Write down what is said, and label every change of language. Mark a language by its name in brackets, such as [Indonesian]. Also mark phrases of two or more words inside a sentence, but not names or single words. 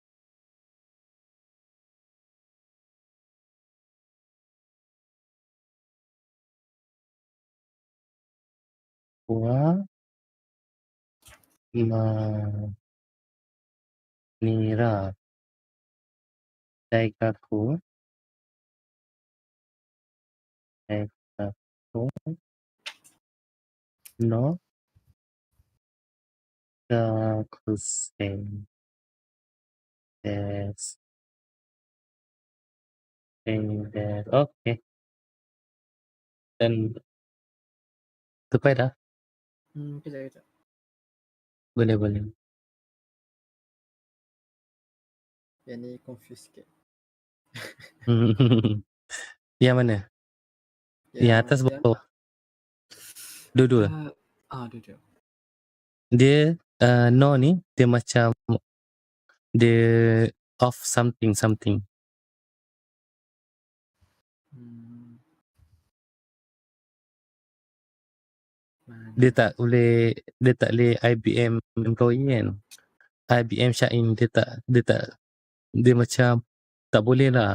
[Japanese] wa マニラ大学の学生です. [Malay] Okay. Dan tupai dah? Kejap. Boleh. Yang ni confuse sikit. Yang mana? Yang atas bawah? Dua-dua? Dua-dua. Dia no ni dia macam dia [English] of something. [Malay] Dia tak boleh IBM employee kan. IBM Syain dia macam tak boleh lah.